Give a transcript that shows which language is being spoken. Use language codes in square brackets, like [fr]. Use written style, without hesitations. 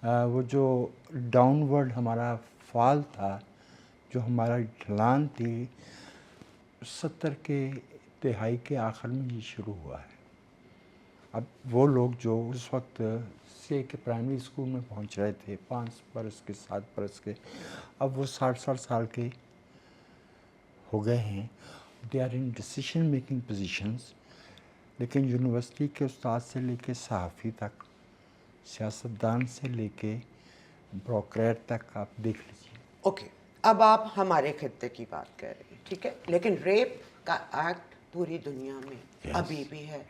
[ur] وہ جو down word ہمارا فال تھا, جو ہمارا ڈھلان تھی, 70 کے دہائی کے آخر میں یہ شروع ہوا ہے. اب وہ لوگ جو اس وقت سے کہ پرائمری اسکول میں پہنچ رہے تھے 5 برس کے 7 برس کے, اب وہ 60 سال کے ہو گئے ہیں. [en] They are in decision making positions. [ur] لیکن یونیورسٹی کے استاد سے لے کے صحافی تک, سیاستدان سے لے کے بروکریٹ تک آپ دیکھ لیجیے. اوکے, اب آپ ہمارے خطے کی بات کر رہے ہیں, ٹھیک ہے, لیکن ریپ کا ایکٹ پوری دنیا میں ابھی بھی ہے.